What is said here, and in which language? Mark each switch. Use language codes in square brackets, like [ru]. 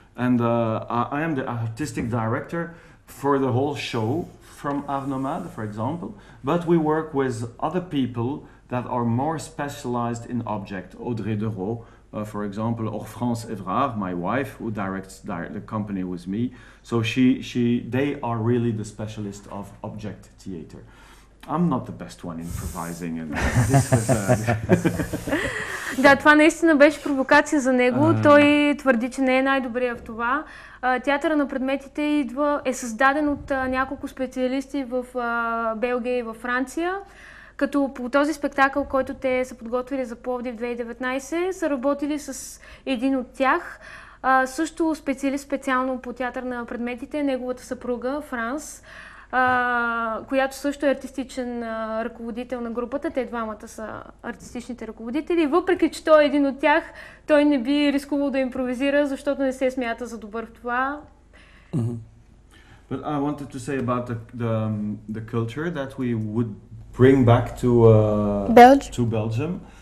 [en] And I am the artistic director for the whole show from NOMADES, for example, but we work with other people that are more specialized in object. Audrey Dereau, for example, or France Evrard, my wife, who directs the company with me. So they are really the specialist of object theater. I'm not the best one improvising. And this was, [bg] Да, това наистина беше провокация за него. Той твърди, че не е най-добрия в това. Театъра на предметите е създаден от няколко специалисти в Белгия и във Франция. Като по този спектакъл, който те са подготвили за Пловдив 2019, са работили с един от тях. Също специалист специално по театър на предметите, неговата съпруга Франс, която също е артистичен ръководител на групата. Те двамата са артистичните ръководители. Въпреки че той е един от тях, той не би рискувал да импровизира, защото не се смята за добър в това. [en] But I wanted to say about the culture that we would bring back to Belgium.